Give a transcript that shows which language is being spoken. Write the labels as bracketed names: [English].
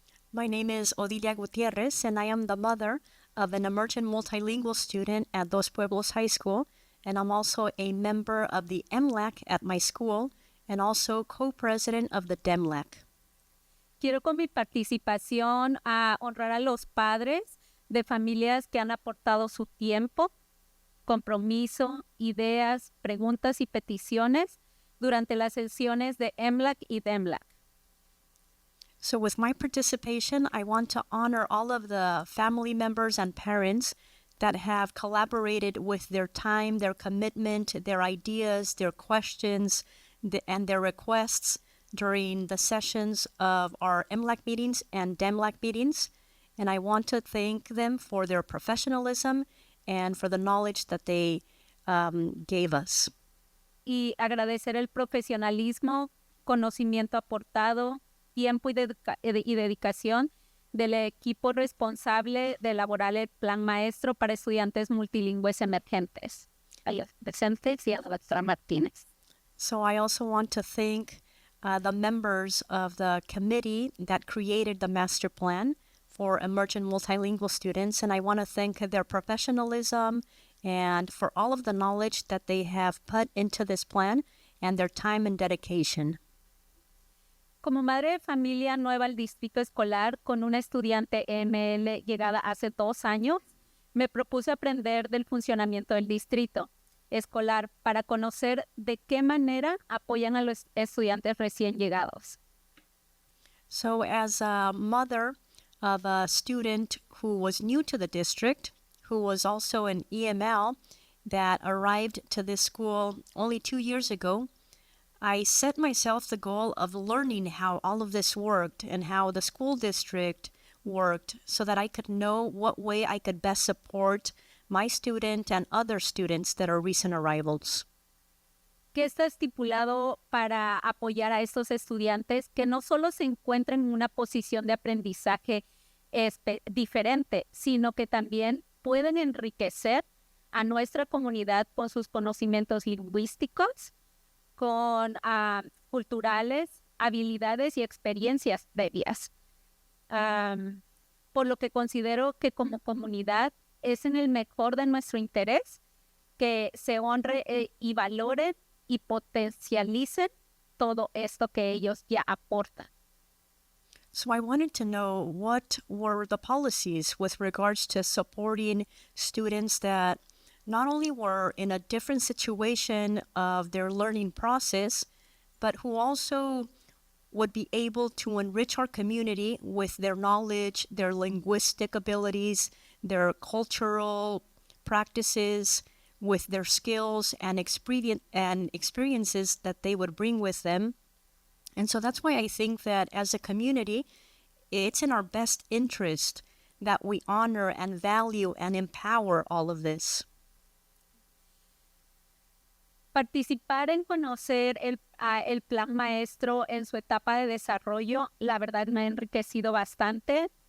[English] My name is Odilia Gutierrez and I am the mother of an emergent multilingual student at Dos Pueblos High School, and I'm also a member of the EMLAC at my school and also co-president of the DEMLAC. [Spanish] Quiero con mi participación honrar a los padres de familias que han aportado su tiempo, compromiso, ideas, preguntas y peticiones durante las sesiones de EMLAC y DEMLAC. [English] So with my participation, I want to honor all of the family members and parents that have collaborated with their time, their commitment, their ideas, their questions, and their requests during the sessions of our EMLAC meetings and DEMLAC meetings. And I want to thank them for their professionalism and for the knowledge that they gave us. [Spanish] Y agradecer el profesionalismo, conocimiento aportado, tiempo y dedicación del equipo responsable de elaborar el plan maestro para estudiantes multilingües emergentes. A los presentes y a la doctora Martínez. [English] So I also want to thank the members of the committee that created the master plan for emergent multilingual students, and I want to thank their professionalism and for all of the knowledge that they have put into this plan and their time and dedication. [Spanish] Como madre de familia nueva al distrito escolar con una estudiante EML llegada hace 2 años, me propuse aprender del funcionamiento del distrito escolar para conocer de qué manera apoyan a los estudiantes recién llegados. [English] So as a mother of a student who was new to the district, who was also an EML that arrived to this school only 2 years ago, I set myself the goal of learning how all of this worked and how the school district worked so that I could know what way I could best support my student and other students that are recent arrivals. [Spanish] ¿qué está estipulado para apoyar a estos estudiantes que no solo se encuentran en una posición de aprendizaje diferente, sino que también pueden enriquecer a nuestra comunidad con sus conocimientos lingüísticos, con culturales, habilidades y experiencias previas? Por lo que considero que como comunidad es en el mejor de nuestro interés que se honre y valoren y potencialicen todo esto que ellos ya aportan. [English] So I wanted to know what were the policies with regards to supporting students that not only were in a different situation of their learning process, but who also would be able to enrich our community with their knowledge, their linguistic abilities, their cultural practices, with their skills and experiences that they would bring with them. And so that's why I think that as a community, it's in our best interest that we honor and value and empower all of this. [Spanish] Participar en conocer el plan maestro en su etapa de desarrollo, la verdad me ha enriquecido bastante.